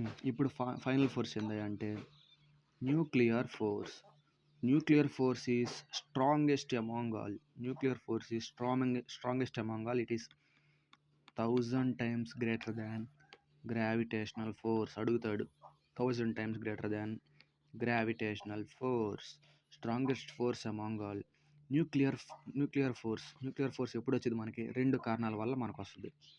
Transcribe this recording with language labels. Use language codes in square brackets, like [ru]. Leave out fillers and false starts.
[te] ఇప్పుడు final force ఏంటంటే nuclear force. [en] Nuclear force is strongest among all. Nuclear force is strongest among all. It is 1000 times greater than gravitational force. [te] అడుగుతాడు. [en] 1000 times greater than gravitational force. Strongest force among all. [te] Nuclear force ఎప్పుడు వచ్చేది మనకి? 2 కారణాల వల్ల మనకు వస్తుంది.